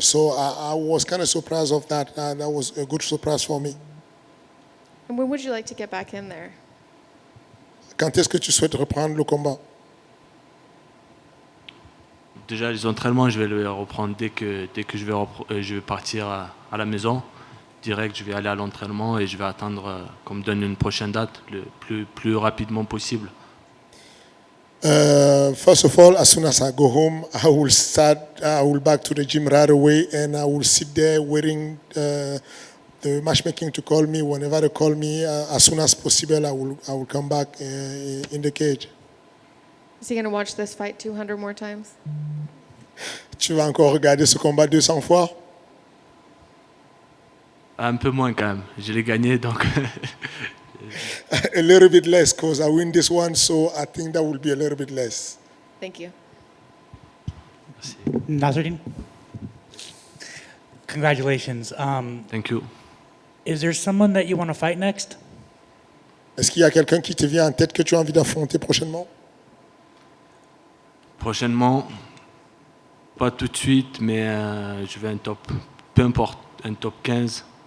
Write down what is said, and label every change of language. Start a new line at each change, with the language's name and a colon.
English: So I was kind of surprised of that. That was a good surprise for me. And when would you like to get back in there?
French: Quand est-ce que tu souhaites reprendre le combat? Déjà, les entraînements, je vais les reprendre dès que je vais partir à la maison. Direct, je vais aller à l'entraînement et je vais attendre qu'on me donne une prochaine date le plus rapidement possible.
English: First of all, as soon as I go home, I will back to the gym right away, and I will sit there waiting the matchmaking to call me. Whenever they call me, as soon as possible, I will come back in the cage. Is he going to watch this fight 200 more times?
French: Tu vas encore regarder ce combat 200 fois? Un peu moins quand même. Je l'ai gagné, donc
English: A little bit less, because I win this one, so I think that will be a little bit less. Thank you. Nasruddin, congratulations. thank you. Is there someone that you want to fight next?
French: Est-ce qu'il y a quelqu'un qui te vient en tête que tu as envie d'affronter prochainement? Prochainement, pas tout de suite, mais je vais un top, peu importe, un top 15.